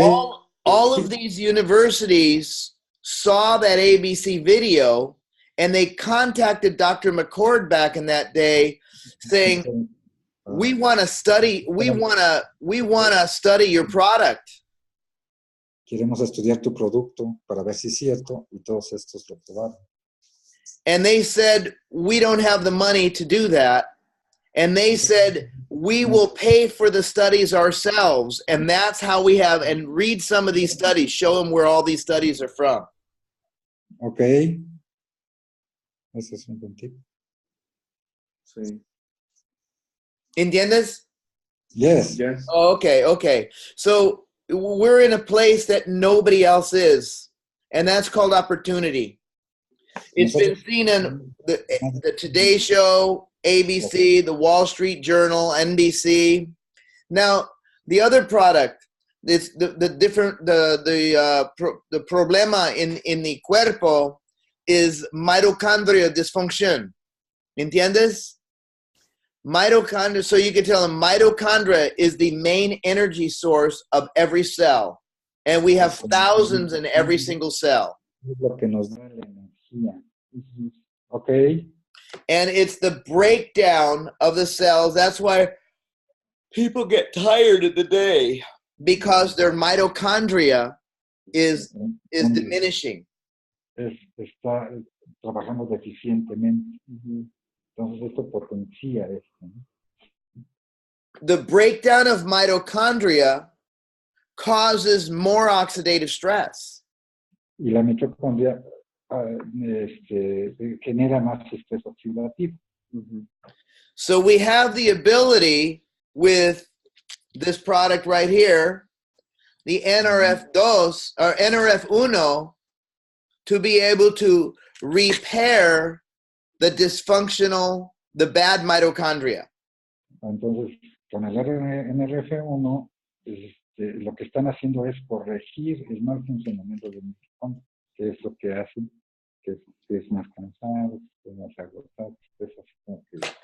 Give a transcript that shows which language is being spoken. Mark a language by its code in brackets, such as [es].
[en] all of these universities saw that ABC video and they contacted Dr. McCord back in that day saying, we want to study your product. [es] Queremos estudiar tu producto para ver si es cierto, y todos estos lo probaron. [en] And they said, we don't have the money to do that. And they said, we will pay for the studies ourselves. And that's how we have, and read some of these studies, show them where all these studies are from. [es] Okay. Ese es un buen tip. Sí. ¿Entiendes? [en] Yes. Yes. Oh, okay. So we're in a place that nobody else is. And that's called opportunity. It's been seen in the Today Show, ABC, the Wall Street Journal, NBC. Now, the other product, it's the problema in the cuerpo is mitochondria dysfunction. [es] ¿Entiendes? [en] Mitochondria, so you can tell them mitochondria is the main energy source of every cell. And we have thousands in every single cell. [es] Es lo que nos da la energía. [en] Okay. And it's the breakdown of the cells. That's why people get tired in the day, because their mitochondria is diminishing. [es] Está trabajando deficientemente. Entonces esto potencia esto, ¿no? [en] The breakdown of mitochondria causes more oxidative stress. [es] Y la mitocondria genera más estrés oxidativo. [en] So we have the ability with this product right here, the NRF2 or NRF1, to be able to repair the bad mitochondria. [es] Entonces, con el NRF1, lo que están haciendo es corregir el mal funcionamiento del mitocondria, que es lo que hace que es más cansado, que es más agotado, es así como que...